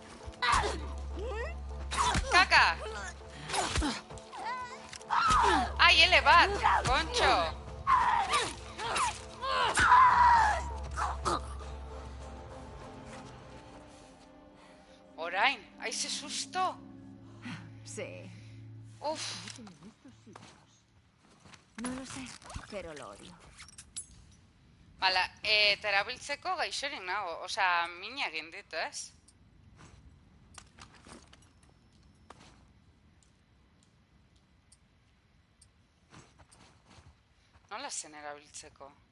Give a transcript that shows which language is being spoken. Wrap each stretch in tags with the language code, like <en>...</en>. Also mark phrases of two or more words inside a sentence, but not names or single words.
<eu>Kaka! Ai, ele bat, kontxo! Orain, ai, ze susto!</eu> <es>Sí. Uf, No lo sé, pero lo odio.</es> <eu>bala, eta erabiltzeko gaixorik nago, osea, mina egin dit, ez? Nola zen erabiltzeko?</eu>